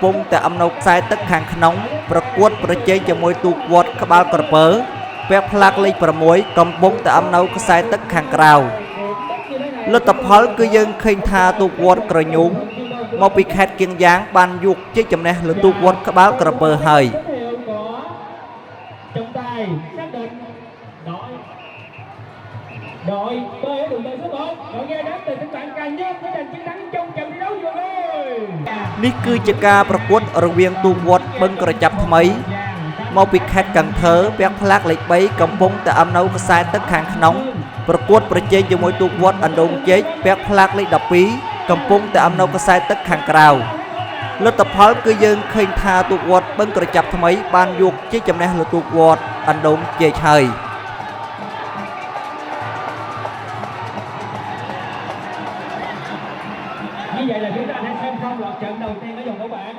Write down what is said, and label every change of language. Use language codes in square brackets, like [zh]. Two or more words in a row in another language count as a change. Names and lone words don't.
[km] ពុងតែអំនៅខ្សែទឹកខាងក្នុងប្រកួតប្រជែងជាមួយទូកវត្តក្បាលក្រពើពាក់ផ្លាកលេខ6កំពុងតែអំនៅខ្សែទឹកខាងក្រៅលទ្ធផលគឺយើងឃើញថាទូកវត្តក្រញូងមកពីខេត្តគៀងយ៉ាងបានយកជ័យជំនះលើទូកវត្តក្បាលក្រពើហើយ [vi] đội bơi ở đường bơi số 1 đội nghe đến từ tỉnh bạn Càng Nhân với giành chiến thắng trong trận thi đấu vừa rồi [km] នេះគឺជាការប្រកួតរវាងទូកវត្តបឹងក្រចាប់ថ្មីមកពីខេត្តកន្ធើពាក់ផ្លាកលេខ3កំពុងតែអំនៅខ្សែទឹកខាងក្នុងប្រកួតប្រជែងជាមួយទូកវត្តអណ្ដូងជែកពាក់ផ្លាកលេខ12កំពុងតែអំនៅខ្សែទឹកខាងក្រៅលទ្ធផលគឺយើងឃើញថាទូកវត្តបឹងក្រចាប់ថ្មីបានយកជ័យជំនះលើទូកវត្តអណ្ដូងជែកហើយ [vi] như vậy là chúng ta đã xem xong loạt trận đầu tiên ở vòng đấu bảng.